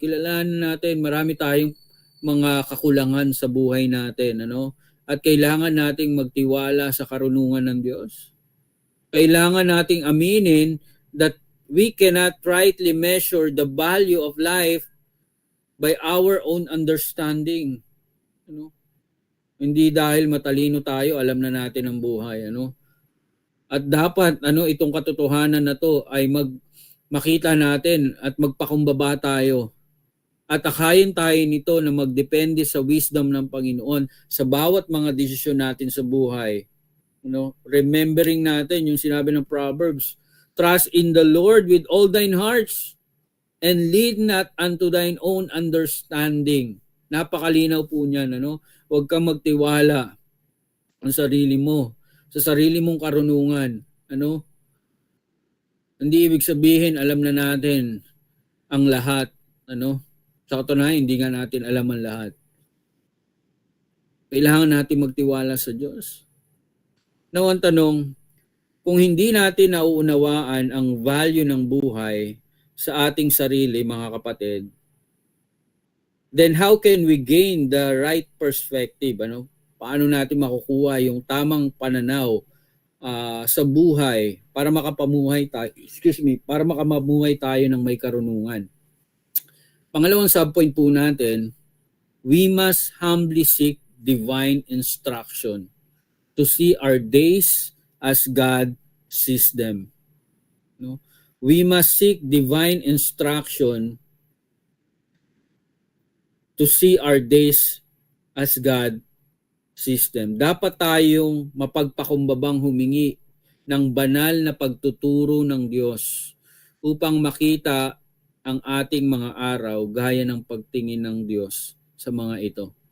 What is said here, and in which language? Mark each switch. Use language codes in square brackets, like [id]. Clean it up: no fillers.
[tl] Kilalanin natin, marami tayong mga kakulangan sa buhay natin, At kailangan nating magtiwala sa karunungan ng Diyos. Kailangan nating aminin [en] that we cannot rightly measure the value of life by our own understanding. [tl] Hindi dahil matalino tayo, alam na natin ang buhay. At dapat itong katotohanan na to ay makita natin at magpakumbaba tayo. At akayin tayo nito na magdepende sa wisdom ng Panginoon sa bawat mga desisyon natin sa buhay. [en] Remembering [tl] natin yung sinabi ng [en] Proverbs, trust in the Lord with all thine hearts and lead not unto thine own understanding. [tl] Napakalinaw po niyan. Huwag kang magtiwala sa sarili mo, sa sarili mong karunungan. Hindi ibig sabihin alam na natin ang lahat. Sa katunayan, hindi nga natin alam ang lahat. Kailangan natin magtiwala sa Diyos. Now, ang tanong, kung hindi natin nauunawaan ang value ng buhay sa ating sarili, mga kapatid, [en] then how can we gain the right perspective? [tl] Paano natin makukuha yung tamang pananaw sa buhay para makapamuhay tayo, para makamamuhay tayo ng may karunungan? Pangalawang subpoint po natin, [en] we must humbly seek divine instruction to see our days as God sees them. We must seek divine instruction to see our days as God sees them. [tl] Dapat tayong mapagpakumbabang humingi ng banal na pagtuturo ng Diyos upang makita ang ating mga araw gaya ng pagtingin ng Diyos sa mga ito.